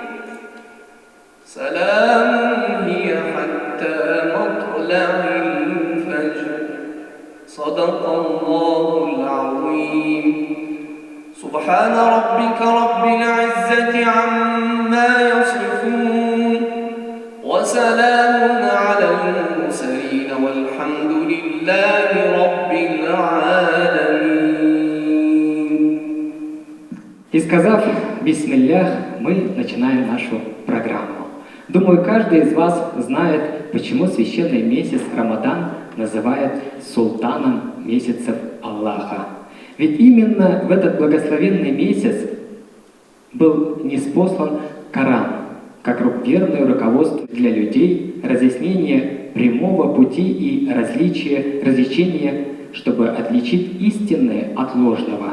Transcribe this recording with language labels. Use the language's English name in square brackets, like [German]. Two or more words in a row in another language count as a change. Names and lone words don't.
[Arabic] سلام هي حتى مطلع الفجر صدق الله العظيم سبحان ربك رب العزة عما يصفون وسلام على المرسلين والحمد لله رب العالمين. [Russian] И сказав «Бисмиллях», мы начинаем нашу программу. Думаю, каждый из вас знает, почему священный месяц Рамадан называют султаном месяцев Аллаха. Ведь именно в этот благословенный месяц был ниспослан Коран, как верное руководство для людей, разъяснение прямого пути и различения, чтобы отличить истинное от ложного.